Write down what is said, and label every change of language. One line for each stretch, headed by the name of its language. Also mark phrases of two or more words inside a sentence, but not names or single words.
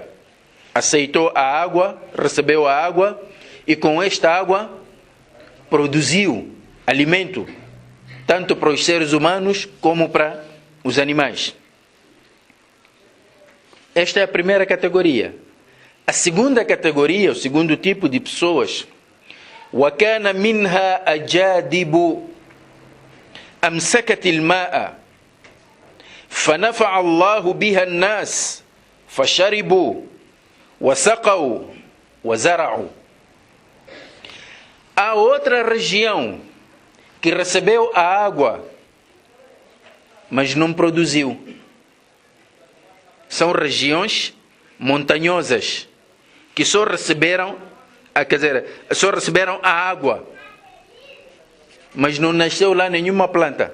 Portuguese: Aceitou a água, recebeu a água e com esta água produziu alimento, tanto para os seres humanos como para os animais. Esta é a primeira categoria. A segunda categoria, o segundo tipo de pessoas,
Arabic: وَكَانَ مِنْهَا أَجَادِبُ أَمْسَكَتِ الْمَاءَ فَنَفَعَ اللَّهُ بِهَا النَّاسِ فَشَرِبُوا وَسَقَوْا وَزَرَعُوا.
Portuguese: Há outra região que recebeu a água, mas não produziu. São regiões montanhosas que só receberam a água, mas não nasceu lá nenhuma planta.